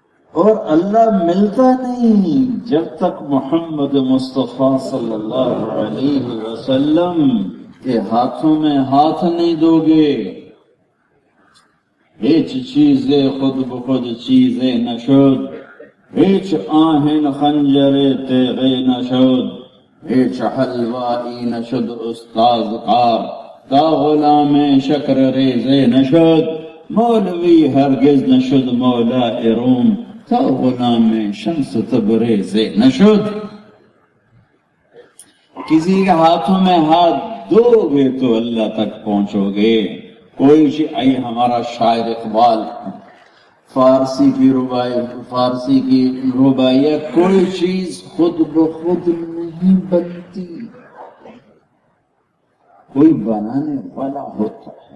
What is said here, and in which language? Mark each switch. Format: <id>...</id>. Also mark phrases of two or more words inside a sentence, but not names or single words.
<ur>اور اللہ ملتا نہیں جب تک محمد مصطفیٰ صلی اللہ علیہ وسلم کے ہاتھوں میں ہاتھ نہیں دو گے.</ur> <fa>هیچ چیزیں خود بخود چیزیں نشد، هیچ آهن خنجر تیغی نشد، هیچ حلوائی نشد استاذ کار، تا غلام شکر ریزے نشد، مولوی ہرگز نشد مولا روم، تا غلام شمس تبریزے نشد.</fa> <ur>کسی کے ہاتھوں میں ہاتھ دو گے تو اللہ تک پہنچو گے. کوئی آئی ہمارا شاعر اقبال فارسی کی ربائی ہے، کوئی چیز خود بخود نہیں بنتی، کوئی بنانے والا ہوتا ہے.</ur>